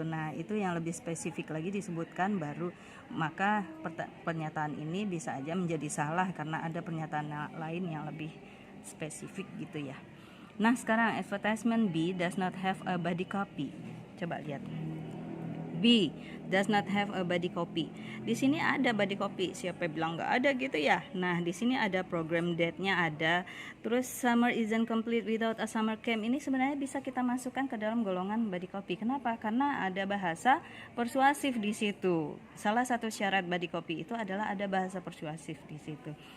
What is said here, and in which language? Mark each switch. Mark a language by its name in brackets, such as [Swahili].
[Indonesian] Nah, itu yang lebih spesifik lagi disebutkan baru, maka pernyataan ini bisa aja menjadi salah karena ada pernyataan lain yang lebih spesifik gitu ya. Nah, sekarang [English] advertisement B does not have a body copy. [Indonesian] Coba lihat. [English] B does not have a body copy. [Indonesian] Di sini ada body copy. Siapa bilang nggak ada gitu ya? Nah, di sini ada program date-nya ada. [English] Terus summer isn't complete without a summer camp. [Indonesian] Ini sebenarnya bisa kita masukkan ke dalam golongan body copy. Kenapa? Karena ada bahasa persuasif di situ. Salah satu syarat body copy itu adalah ada bahasa persuasif di situ.